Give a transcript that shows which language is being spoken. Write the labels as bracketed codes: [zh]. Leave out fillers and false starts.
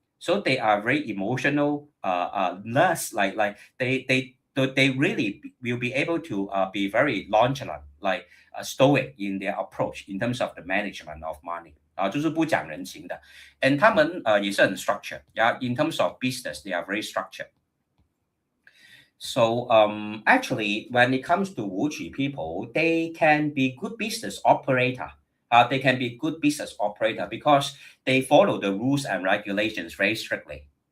[en] So they are very emotional, less like they really will be able to be very nonchalant, like stoic in their approach in terms of the management of money. [zh] 就是不讲人情的，and 他们也是很 structured， yeah. [en] In terms of business, they are very structured. So actually, when it comes to Wuqi people, they can be good business operator. They can be good business operator because they follow the rules and regulations very strictly.